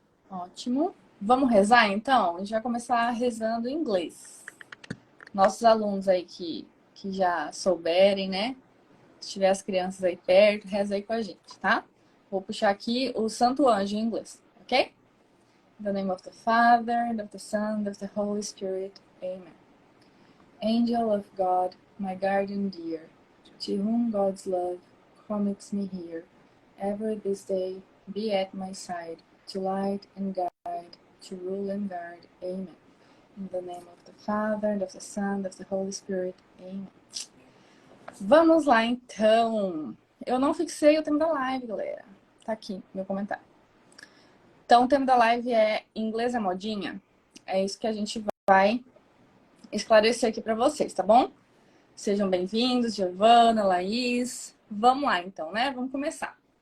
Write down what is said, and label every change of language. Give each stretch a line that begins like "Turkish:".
Portuguese: Ótimo. Vamos rezar, então? A gente vai começar rezando em inglês. Nossos alunos aí que já souberem, né? Se tiver as crianças aí perto, reza aí com a gente, tá? Vou puxar aqui o Santo Anjo em inglês, ok?
English: In the name of the Father, and of the Son, and of the Holy Spirit. Amen. Angel of God, my guardian dear, to whom God's love commits me here, ever this day be at my side, to light and guide, to rule and guard. Amen. In the name of the Father, and of the Son, and of the Holy Spirit.
Portuguese: Amen. Vamos lá, então. Eu não fixei o tema da live, galera. Tá aqui, meu comentário. Então, o tema da live é inglês é modinha? É isso que a gente vai esclarecer aqui para vocês, tá bom? Sejam bem-vindos, Giovana, Laís. Vamos lá, então, né? Vamos começar.